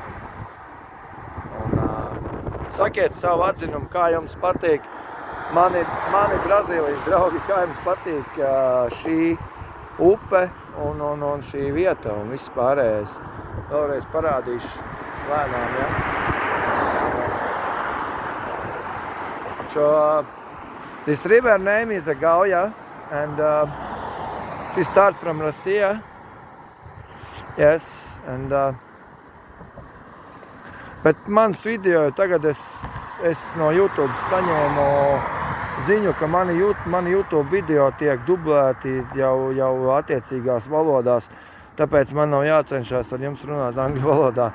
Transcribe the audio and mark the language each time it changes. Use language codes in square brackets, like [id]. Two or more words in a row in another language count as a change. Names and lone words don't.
[lv] Un sakiet savu atzinumu, kā jums patīk. Mani Brazīlijas draugi, kā jums patīk šī upe un šī vieta un viss pārējais. Vēlreiz parādīšu lēnām, ja? [en] This river name is Gauja, and she starts from Russia. Yes, and [lv] bet mans video tagad es no YouTube saņēmu ziņu, ka mani YouTube video tiek dublēti jau attiecīgās valodās, tāpēc man nav jācenšas ar jums runāt angļu valodā.